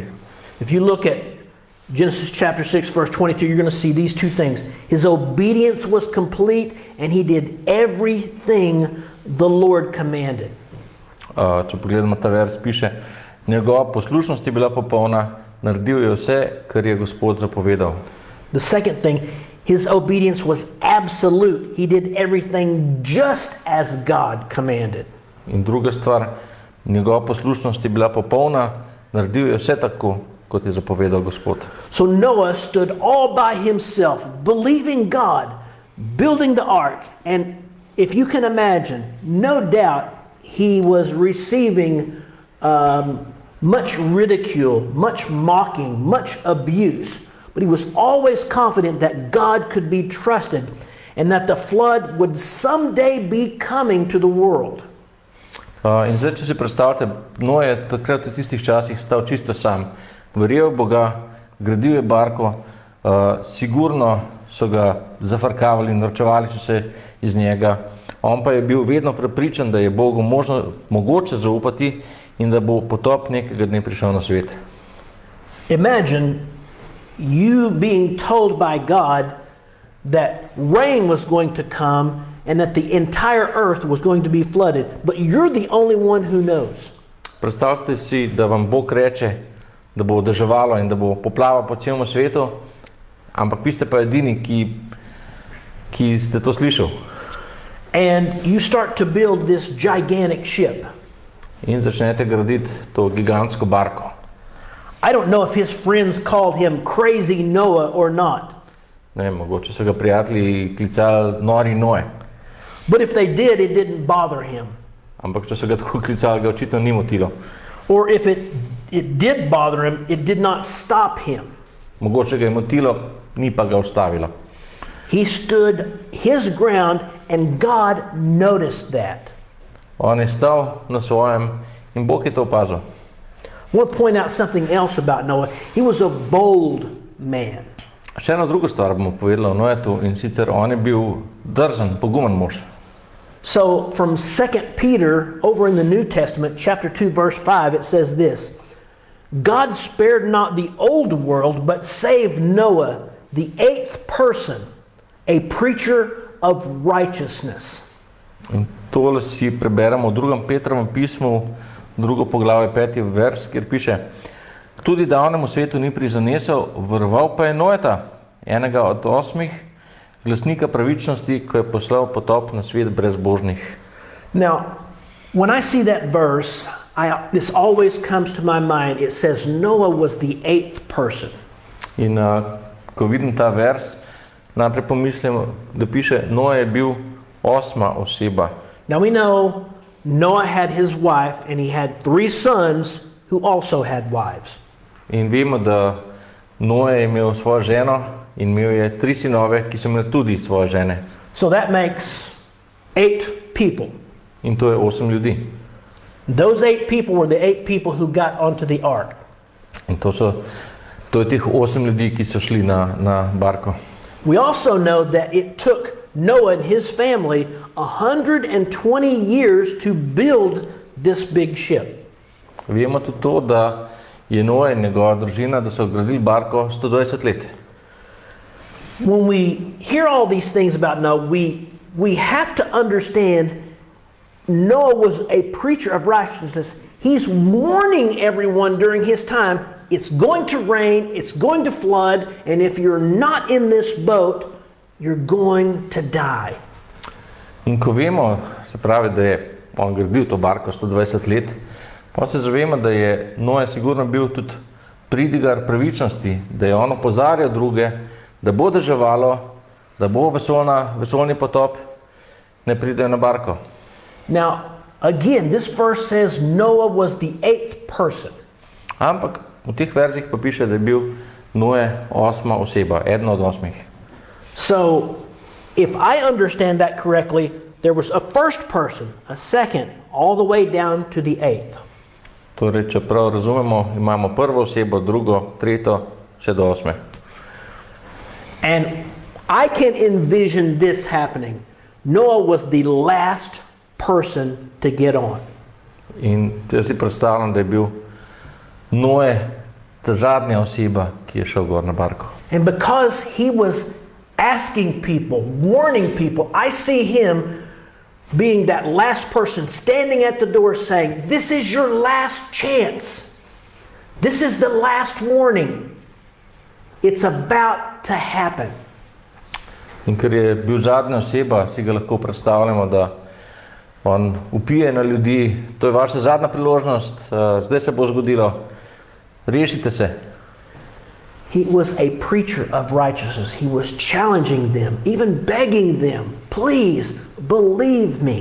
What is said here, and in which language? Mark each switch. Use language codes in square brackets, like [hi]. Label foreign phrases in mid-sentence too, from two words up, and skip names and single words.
[en] If you look at Genesis chapter 6 verse 22, you're going to see these two things. His obedience was complete and he did everything the Lord commanded. [sl] Če pogledamo ta vers, piše, njegova poslušnost je bila popolna, naredil je vse, kar je Gospod zapovedal. [en] The second thing, his obedience was absolute. He did everything just as God commanded. [sl] In druga stvar, njegova poslušnost je bila popolna, naredil je vse tako, kot je zapovedal Gospod. [en] So Noah stood all by himself, believing God, building the ark, and if you can imagine, no doubt he was receiving much ridicule, much mocking, much abuse. But he was always confident that God could be trusted and that the flood would someday be coming to the world. [sl] In zdaj, če si predstavljate, Noe je takrat v tistih časih stal čisto sam. Verjel Boga, gradil je barko, sigurno so ga zafrkavali, norčevali so se iz njega. On pa je bil vedno prepričan, da je Bogu mogoče zaupati in da bo potop nekega dne prišel na svet. [en] Imagine you being told by God that rain was going to come and that the entire earth was going to be flooded, but you're the only one who knows. [sl] Predstavljate si, da vam Bog reče, da bo deževalo in da bo poplava po celem svetu, ampak vi ste pa edini, ki ste to slišali. [en] And you start to build this gigantic ship. [sl] In začnete graditi to gigantsko barko. [en] I don't know if his friends called him crazy Noah or not. [sl] Ne, mogoče so ga prijatelji klicali nori Noe. [en] But if they did, it didn't bother him. [sl] Ampak če so ga tako klicali, ga očitno ni motilo. [en] Or if it did bother him, it did not stop him. [sl] Mogoče ga je motilo, ni pa ga ustavilo. [en] He stood his ground and God noticed that. [sl] On je stal na svojem in Bog je to opazil. [en] I want to point out something else about Noah. He was a bold man. [sl] Še eno drugo stvar bomo povedali o Noetu, in sicer on je bil drzen, pogumen mož. [en] So from 2 Peter, over in the New Testament, chapter 2, verse 5, it says this: God spared not the old world, but saved Noah, the 8th person, a preacher of righteousness. [sl] In tole si preberemo v 2. Petrovem pismu, 2. poglavje 5. vers, kjer piše: tudi davnemu svetu ni prizanesel, varoval pa je Noeta, enega od 8 glasnika pravičnosti, ko je poslal potop na svet brezbožnih. [en] Now, when I see that verse, this always comes to my mind. It says Noah was the 8th person. [sl] In ko vidim ta vers, najprej pomislim, da piše, Noe je bil 8. oseba. [en] Now we know Noah had his wife and he had 3 sons who also had wives. [sl] In vemo, da Noe je imel svojo ženo in imel je 3 sinove, ki so imeli tudi svoje žene. [en] So that makes 8 people. [sl] In to je 8 ljudi. [en] Those 8 people were the 8 people who got onto the ark. [sl] In to je teh 8 ljudi, ki so šli na barko. [en] We also know that it took Noah and his family 120 years to build this big ship. [sl] Vemo tudi to, da je Noe in njegova družina, da so gradili barko 120 let. [en] When we hear all these things about Noah, we have to understand Noah was a preacher of righteousness. He's warning everyone during his time, it's going to rain, it's going to flood, and if you're not in this boat, you're going to die. [sl] In ko vemo, se pravi, da je on gradil to barko 120 let, pa se zavemo, da je Noe sigurno bil tudi pridigar pravičnosti, da je on opozarjal druge, da bo deževalo, da bo vesoljni potop, ne pridejo na barko. [en] Now, again, this verse says Noah was the 8th person. [sl] Ampak v teh verzih pa piše, da je bil Noe 8. oseba, eden od 8. [en] So, if I understand that correctly, there was a first person, a second, all the way down to the 8th. [sl] Torej, če prav razumemo, imamo prvo osebo, drugo, tretjo, vse do 8. [en] And I can envision this happening. Noah was the last person to get on. [sl] In jaz si predstavljam, da je bil Noe ta zadnja oseba, ki je šel gor na barko. [en] And because he was asking people, warning people, I see him being that last person standing at the door saying, this is your last chance. This is the last warning. It's about to happen. [sl] In ker je bil zadnja oseba, si ga lahko predstavljamo, da on vpije na ljudi, to je vaša zadnja priložnost, zdaj se bo zgodilo, rešite se. [en] He was a preacher of righteousness. He was challenging them, even begging them, please believe me.